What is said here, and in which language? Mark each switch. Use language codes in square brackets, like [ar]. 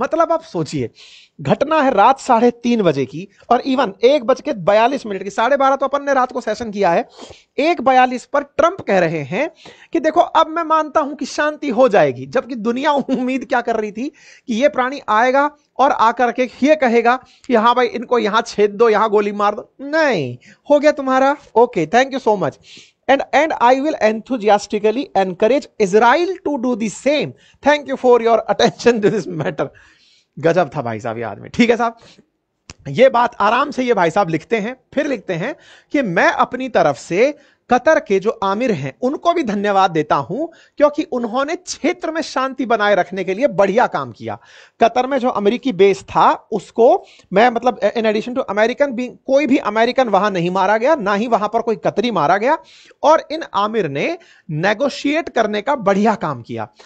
[hi] मतलब आप सोचिए, घटना है रात 3:30 बजे की और इवन 1:42 मिनट की, 12:30 तो अपन ने रात को सेशन किया है। 1:42 पर ट्रंप कह रहे हैं कि देखो अब मैं मानता हूं कि शांति हो जाएगी, जबकि दुनिया उम्मीद क्या कर रही थी कि ये प्राणी आएगा और आकर के ये कहेगा कि हाँ भाई इनको यहां छेद दो, यहां गोली मार दो। नहीं, हो गया तुम्हारा, [en] Okay thank you so much, and I will enthusiastically encourage Israel to do the same. Thank you for your attention to this matter. [hi] गजब था भाई साहब ये आदमी। ठीक है साहब, ये बात आराम से ये भाई साहब लिखते हैं, फिर लिखते हैं कि मैं अपनी तरफ से कतर के जो आमिर हैं उनको भी धन्यवाद देता हूं, क्योंकि उन्होंने क्षेत्र में शांति बनाए रखने के लिए बढ़िया काम किया। कतर में जो अमेरिकी बेस था उसको मैं मतलब [en] in addition to American [hi] भी, कोई भी अमेरिकन वहां नहीं मारा गया, ना ही वहां पर कोई कतरी मारा गया, और इन आमिर ने नेगोशिएट करने का बढ़िया काम किया।